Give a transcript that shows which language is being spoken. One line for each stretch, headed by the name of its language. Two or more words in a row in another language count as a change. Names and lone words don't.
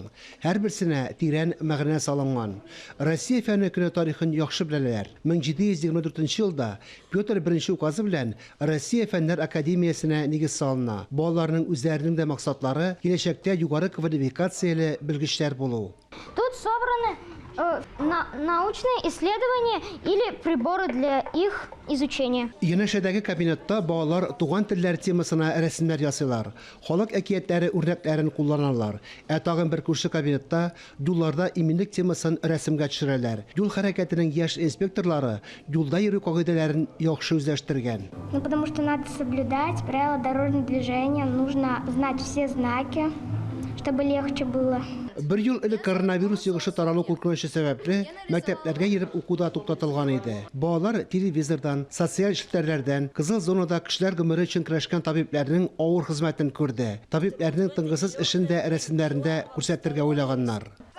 Tatar: Һәрберсенә тирән мәгънә салынган. Россия фәне көне тарихын яхшы беләләр. 1724 елда Петр I указы белән Россия фәннәр академиясенә нигез салына. Балаларның үзләренең дә максатлары киләчәктә югары квалификацияле белгечләр булу.
Russian: Тут собраны научные исследования или приборы для их изучения.
Tatar: Янәшәдәге кабинетта балалар туган телләр темасына рәсемнәр ясыйлар. Халык әкиятләре үрнәкләрен кулланалар. Тагын бер күрше кабинетта юлларда иминлек темасын рәсемгә төшерәләр. Юл хәрәкәтенең яшь инспекторлары юлда йөрү кагыйдәләрен яхшы үзләштергән.
Russian: Потому что надо соблюдать правила дорожного движения, нужно знать все знаки, чтобы легче было.
Tatar: Бер ел элек коронавирус йогышы таралу куркынычы сәбәпле мәктәпләргә йөреп укуда туктатылган иде. Балалар телевизордан, социаль челтәрләрдән, кызыл зонада кешеләр гомере өчен көрәшкән табибларның авыр хезмәтен күрде. Табибларның тынгысыз эшен дә рәсемнәрендә күрсәтергә уйлаганнар.